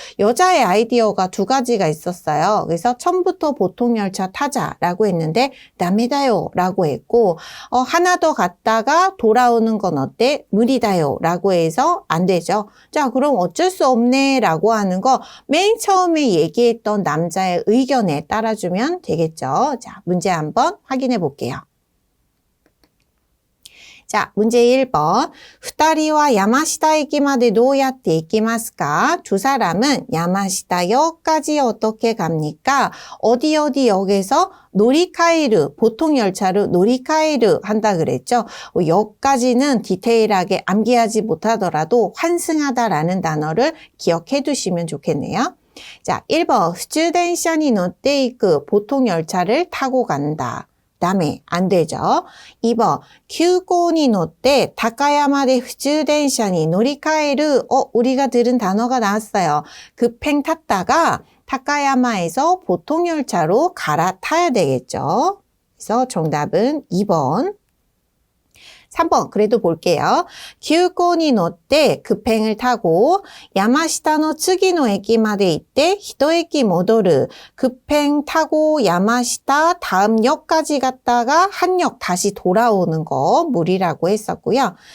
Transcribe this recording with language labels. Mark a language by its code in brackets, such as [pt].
[ko] 여자의 아이디어가 두 가지가 있었어요. 그래서 처음부터 보통 열차 타자라고 했는데 다메다요 라고 했고 하나 더 갔다가 돌아오는 건 어때? 무리다요 라고 해서 안 되죠. 자, 그럼 어쩔 수 없네 라고 하는 거 맨 처음에 얘기했던 남자의 의견에 따라주면 되겠죠. 자, 문제 한번 확인해 볼게요. 자, 문제 1번. [ja] 2人は 야마시타駅までどうやって行きますか? [ko] 두 사람은 야마시타역까지 어떻게 갑니까? 어디 역에서 노리카에르, 보통 열차를 노리카에르 한다 그랬죠. 역까지는 디테일하게 암기하지 못하더라도 환승하다라는 단어를 기억해 두시면 좋겠네요. 자, 1번. [ja] 普通電車に乗っていく [ko] 보통 열차를 타고 간다. 다음에 안 되죠. 2번, [ja] 急行に乗って 다카야마대 普通電車に乗り換える [ko] 우리가 들은 단어가 나왔어요. 급행 탔다가 다카야마에서 보통 열차로 갈아타야 되겠죠. 그래서 정답은 2번. 3번 그래도 볼게요. [ja] 急行に乗って [ko] 급행을 타고 야마시타의 [ja] 次の駅まで行って 1駅戻る [ko] 급행 타고 야마시타 다음 역까지 갔다가 한 역 다시 돌아오는 거 무리라고 했었고요.